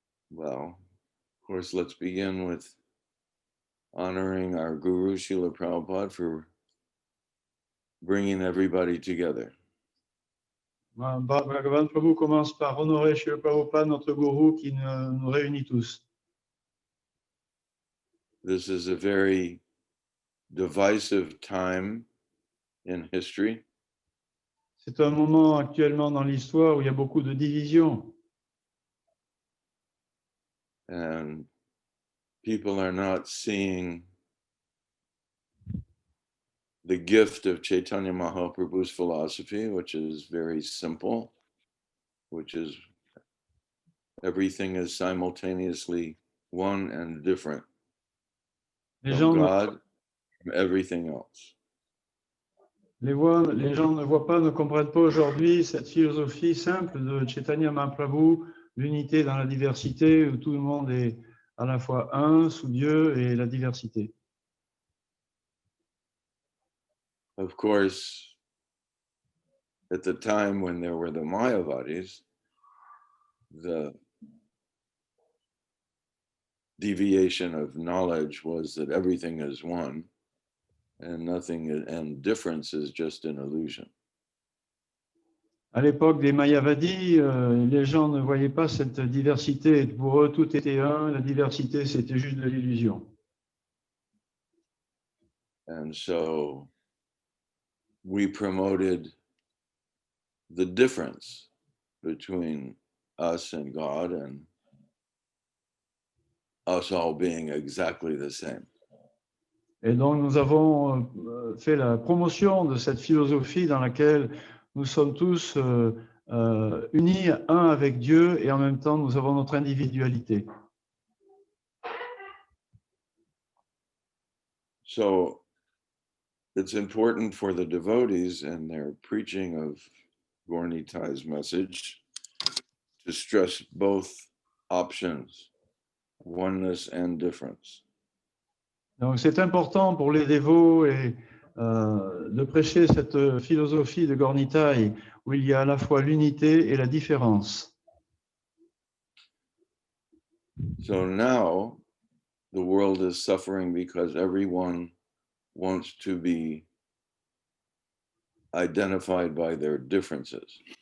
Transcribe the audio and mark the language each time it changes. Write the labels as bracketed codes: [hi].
[en] Well, of course, let's begin with honoring our Guru, Srila Prabhupada, for bringing everybody together. [fr] Bhagavan Prabhu commence par honorer Srila Prabhupada, notre gourou, qui nous réunit tous. [en] This is a very divisive time in history. [fr] C'est un moment actuellement dans l'histoire où il y a beaucoup de divisions. [en] And people are not seeing the gift of Chaitanya Mahaprabhu's philosophy, which is very simple, which is everything is simultaneously one and different from God, from everything else. [fr] Les gens ne voient pas, ne comprennent pas aujourd'hui cette philosophie simple de Chaitanya Mahaprabhu, l'unité dans la diversité, où tout le monde est à la fois un sous Dieu et la diversité. [en] Of course, at the time when there were the Mayavadis, the deviation of knowledge was that everything is one and nothing, and difference is just an illusion. [fr] À l'époque des Mayavadis, les gens ne voyaient pas cette diversité. Pour eux, tout était un. La diversité, c'était juste de l'illusion. [en] And so we promoted the difference between us and God and us all being exactly the same. [fr] Et donc, nous avons fait la promotion de cette philosophie dans laquelle nous sommes tous unis, un avec Dieu, et en même temps, nous avons notre individualité. [en] So it's important for the devotees in their preaching of Gaura-Nitai's message to stress both options, oneness and difference. [fr] Donc, c'est important pour les dévots et, de prêcher cette philosophie de Gaura-Nitai où il y a à la fois l'unité et la différence. [en] So now the world is suffering because everyone wants to be identified by their differences.